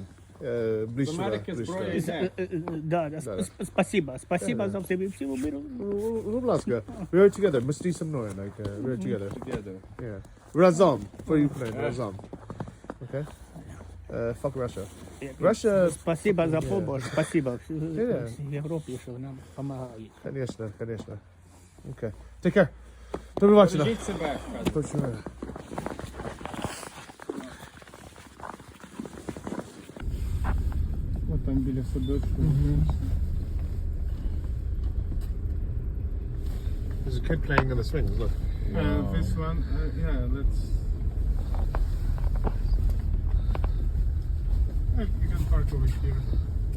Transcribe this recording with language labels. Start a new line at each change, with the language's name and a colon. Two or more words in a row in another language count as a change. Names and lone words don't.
Ukrainian: Ближче, Америки ближче. зброя йде.
Russian: Да, спасибо за все,
Ukrainian: всього миру. Будь ласка,
English: we are together.
Ukrainian: Мисти зі мною,
English: like, we are together. Together. Yeah. Разом, for Ukraine, разом. Okay? Fuck Russia. Russia,
Russian: Спасибо за помощь, спасибо.
English: Yeah.
Ukrainian: Європі, що нам допомагають.
Russian: конечно, конечно.
English: Okay. Take care.
Ukrainian: До побачення. Бережіть себе. Точно. От там біля садочку.
English: There's a kid playing on the swings, look. This one, yeah, let's. We can park over here.